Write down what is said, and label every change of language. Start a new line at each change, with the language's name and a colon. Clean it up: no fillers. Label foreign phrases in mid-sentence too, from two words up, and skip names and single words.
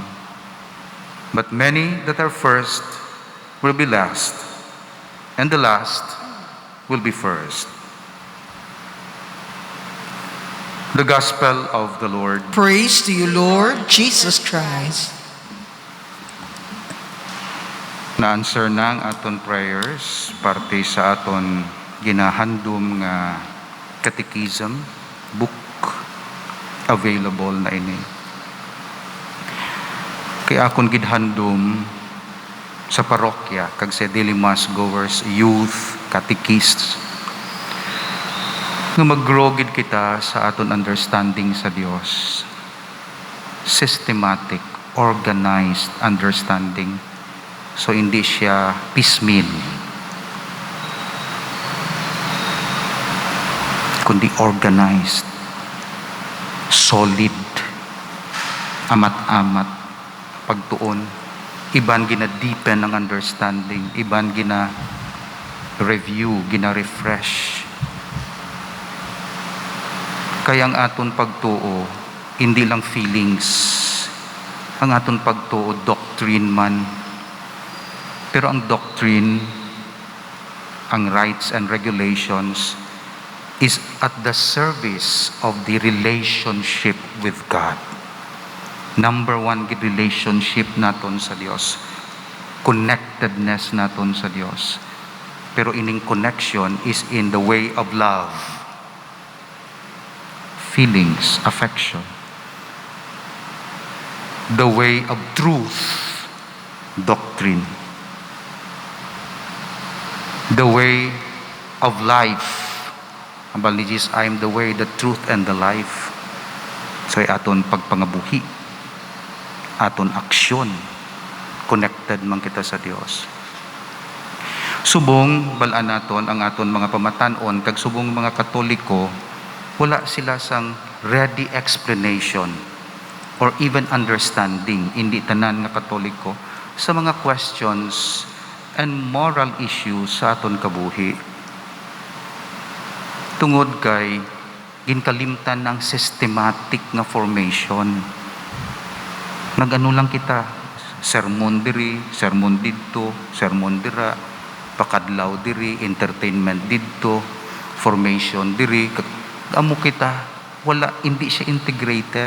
English: But many that are first will be last, and the last will be first." The Gospel of the Lord. Praise to you, Lord Jesus Christ.
Hiligaynon: Na-answer na ang aton prayers parte sa aton ginahandom nga
English: catechism book available
Hiligaynon: na ini. Kaya akon gidhandom sa parokya kag sa
English: daily mass goers,
Hiligaynon: youth, catechists, nga mag-grow gid kita sa aton understanding sa Dios.
English: Systematic, organized understanding.
Hiligaynon: So hindi siya piecemeal, kundi organized, solid, amat-amat, pagtuon. Iban gina-deepen ang understanding, iban gina-review, gina-refresh. Kaya ang aton pagtuo, hindi lang feelings. Ang aton pagtuo, doctrine man. Pero ang
English: doctrine, ang rights and regulations, is at the service of the relationship with God. Number one,
Hiligaynon: relationship naton sa Dios. Connectedness naton sa Dios. Pero ining
English: connection is in the way of love. Feelings, affection. The way of truth, doctrine. The way of life.
Hiligaynon: Ambal ni
English: Jesus, I am the way, the truth, and the life.
Hiligaynon: So aton pagpangabuhi, aton aksyon, connected man kita sa Dios. Subong balaan naton ang aton mga pamatanon, kag subong mga Katoliko, wala sila sang ready explanation or even understanding, hindi tanan nga Katoliko, sa mga
English: questions and moral issues
Hiligaynon: sa aton kabuhi. Tungod kay ginkalimtan ng systematic nga formation. Nagano lang kita, sermon diri, sermon didto, sermon dira, pakadlaw diri, entertainment didto, formation diri, amo kita, wala, hindi siya integrated.